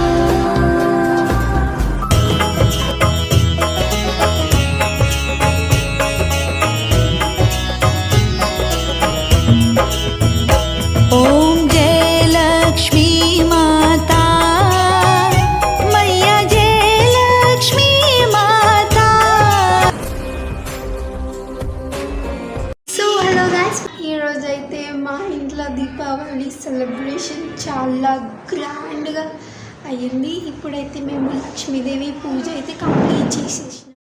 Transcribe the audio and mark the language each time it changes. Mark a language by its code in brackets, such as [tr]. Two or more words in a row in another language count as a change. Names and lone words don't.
[hi] ॐ जय लक्ष्मी माता मैया जय लक्ष्मी माता। [te] సో [en] hello guys, [te] ఈరోజు అయితే మా ఇంట్లో దీపావళి సెలబ్రేషన్ చాలా గ్రాండ్గా అయ్యింది. ఇప్పుడైతే మేము లక్ష్మీదేవి పూజ అయితే కంప్లీట్ చేసేసినాం.